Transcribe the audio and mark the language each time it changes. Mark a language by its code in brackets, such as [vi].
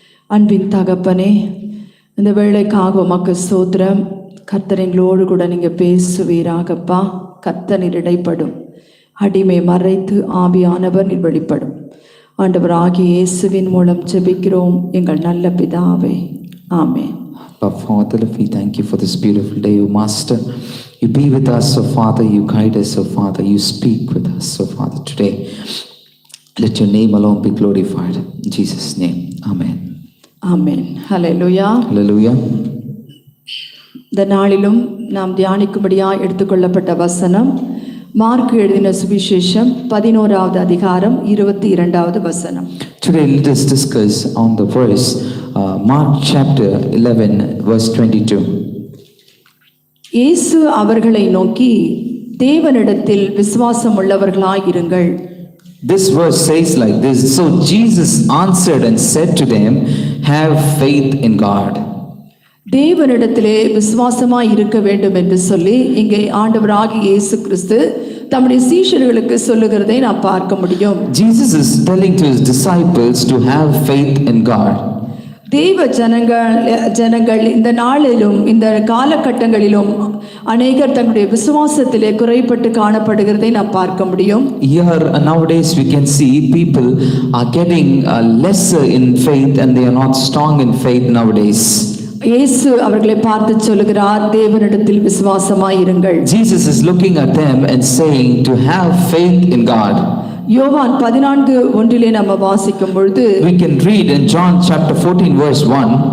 [ta] அன்பின் தகப்பனே, இந்த வேளைக்காக உமக்கு ஸ்தோத்திரம். கர்த்தர் எங்களோடு கூட நீங்கள் பேசுவீராகப்பா. கர்த்தர் நீர் இடைப்படும், அடிமை மறைத்து ஆவியானவர் நீர் வெளிப்படும். ஆண்டவராகிய இயேசுவின் மூலம் ஜெபிக்கிறோம் எங்கள் நல்ல பிதாவே, ஆமென். [en] Our Father, we thank you for this beautiful day, O Master. You be with us, O Father. You guide us, O Father. You speak with us, O Father, today. Let your name alone be glorified. In Jesus' name, Amen. [ta] Amen. Hallelujah. [en] Hallelujah. [ta] இந்த நாளிலும் நாம் தியானிக்கும்படியாக எடுத்துக்கொள்ளப்பட்ட வசனம் mark எழுதின சுவிசேஷம் 11வது அதிகாரம் 22வது வசனம். [en] Today let us discuss on the verse Mark chapter 11 verse 22. [ta] இயேசு அவர்களை நோக்கி தேவனிடத்தில் விசுவாசம் உள்ளவர்களாய் இருங்கள். [en] This verse says like this: So Jesus answered and said to them, have faith in God. [ta] தேவனிடத்திலே விசுவாசமாய் இருக்க வேண்டும் என்று சொல்லி இங்கே ஆண்டவராகிய இயேசு கிறிஸ்து தம்முடைய சீஷர்களுக்கு சொல்லுகிறதை நாம் பார்க்க முடியும். [en] Jesus is telling to his disciples to have faith in God. [ta] தேவ ஜனங்கள் இந்த நாளிலும் இந்த காலகட்டங்களிலும் அநேகர் தங்களுடைய விசுவாசத்திலே குறைபட்டு காணப்படுகிறதை நாம் பார்க்க முடியும். [en] Here nowadays we can see people are getting lesser in faith and they are not strong in faith nowadays. [ta] இயேசு அவர்களை பார்த்து சொல்லுகிறார், தேவனிடத்தில் விசுவாசமாய் இருங்கள். [en] Jesus is looking at them and saying to have faith in God. [ta] யோவான் 14:1 நம்ம வாசிக்கும் பொழுது [en] We can read in John chapter 14 verse 1,